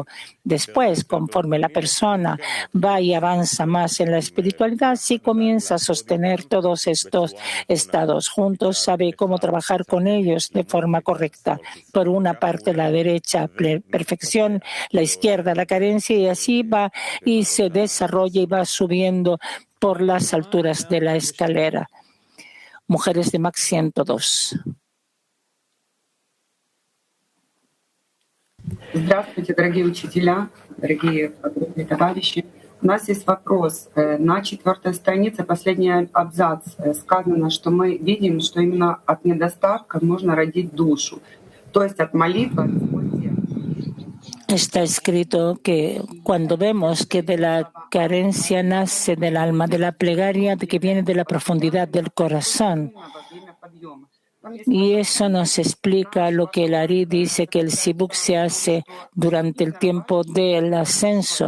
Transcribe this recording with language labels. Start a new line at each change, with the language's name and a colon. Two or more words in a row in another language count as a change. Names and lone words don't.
Spanish: Después, conforme la persona va y avanza más en la espiritualidad, sí comienza a sostener todos estos estados juntos, sabe cómo trabajar con ellos de forma correcta. Por una parte, la derecha, perfección, la izquierda, la carencia, y así va y se desarrolla y va subiendo por las alturas de la escalera. Mujeres de Max 102.
Russian: Здравствуйте, дорогие учителя, дорогие подруги, товарищи. У нас есть вопрос. На 4-й странице, последний абзац, сказано, что мы видим, что именно от недостатка можно родить душу, то есть от молитвы, от скорби.
Spanish: Está escrito que cuando vemos que de la carencia nace del alma, de la plegaria que viene de la profundidad del corazón. Y eso nos explica lo que el Ari dice, que el Sibuk se hace durante el tiempo del ascenso.